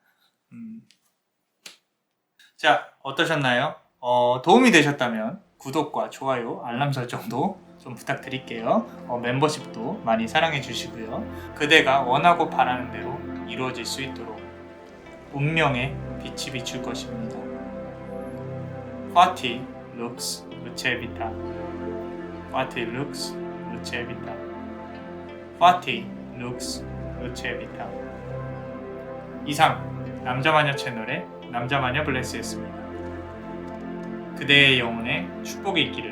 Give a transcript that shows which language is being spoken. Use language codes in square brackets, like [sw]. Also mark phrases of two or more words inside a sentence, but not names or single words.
[ko] 자, 어떠셨나요? 도움이 되셨다면 구독과 좋아요, 알람 설정도 좀 부탁드릴게요. 멤버십도 많이 사랑해 주시고요. 그대가 원하고 바라는 대로 이루어질 수 있도록 운명의 빛이 비출 것입니다. [la] Fati lux luce vita. Fati lux luce vita. Fati lux luce vita. [ko] 이상 남자마녀 채널의 남자마녀 블레스였습니다. 그대의 영혼에 축복이 있기를.